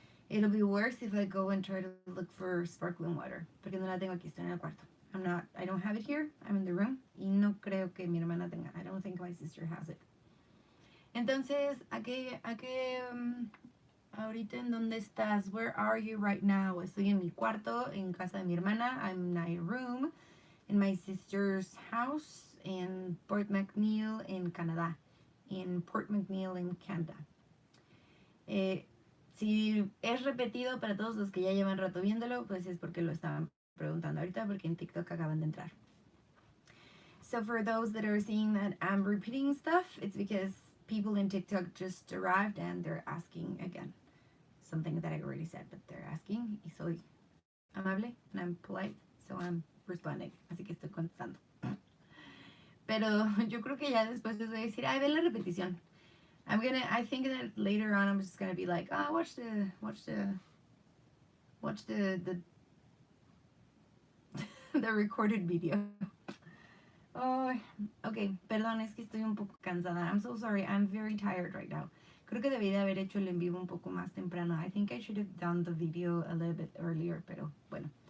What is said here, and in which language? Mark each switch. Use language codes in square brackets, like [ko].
[en] It'll be worse if I go and try to look for sparkling water. [es] Porque no la tengo aquí, estoy en el cuarto. [en] I don't have it here. I'm in the room. [es] Y no creo que mi hermana tenga. [en] I don't think my sister has it. [es] Entonces, ahorita en dónde estás? [en] Where are you right now? [es] Estoy en mi cuarto, en casa de mi hermana. [en] I'm in my room, in my sister's house, in Port McNeill, in Canadá. In Port McNeill, in Canada. [es] Si es repetido para todos los que ya llevan rato viéndolo, pues es porque lo estaban preguntando ahorita, porque en TikTok acaban de entrar. [en] So for those that are seeing that I'm repeating stuff, it's because people in TikTok just arrived and they're asking again. Something that I already said, but they're asking. [es] Y soy amable [en] and I'm polite, so I'm responding. [es] Así que estoy contestando. Pero yo creo que ya después les voy a decir, ay, ve la repetición. [en] I think that later on I'm just gonna be like, watch the the recorded video. [es] Oh, ok, perdón, es que estoy un poco cansada. [en] I'm so sorry, I'm very tired right now. [es] Creo que debí de haber hecho el en vivo un poco más temprano. [en] I think I should have done the video a little bit earlier, [es] pero bueno.